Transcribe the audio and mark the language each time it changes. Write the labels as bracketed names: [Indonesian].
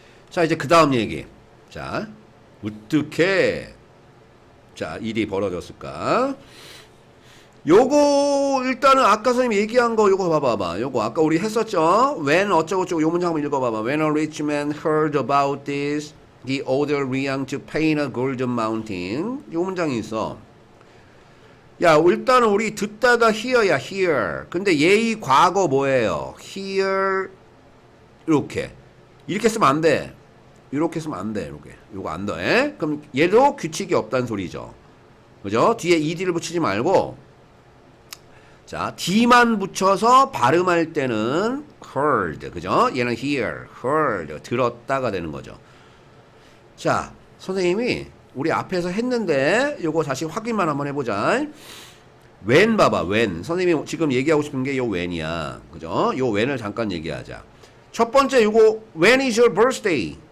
[Korean] 자, 이제 그 다음 얘기. 자, 어떻게 일이 벌어졌을까? 요거 일단은 아까 선생님 얘기한 거 요거 봐봐봐. 요거 아까 우리 했었죠? When 어쩌고저쩌고 요 문장 한번 읽어봐봐. [English] When a rich man heard about this, he ordered Liang to paint a golden mountain. [Korean] 요 문장이 있어. 야, 일단은 우리 듣다가 hear야, hear. 근데 얘의 과거 뭐예요? hear 이렇게 쓰면 안 돼. 이렇게 쓰면 안 돼. 이렇게. 요거 안 돼. 그럼 얘도 규칙이 없다는 소리죠. 그죠? 뒤에 ed를 붙이지 말고 자, d만 붙여서 발음할 때는 heard. 그죠? 얘는 [English] hear, heard. [Korean] 들었다가 되는 거죠. 자, 선생님이 우리 앞에서 했는데 요거 다시 확인만 한번 해보자. when 봐봐. when. 선생님이 지금 얘기하고 싶은 게 요 when이야. 그죠? 요 when을 잠깐 얘기하자. 첫 번째 요거 [English] when is your birthday?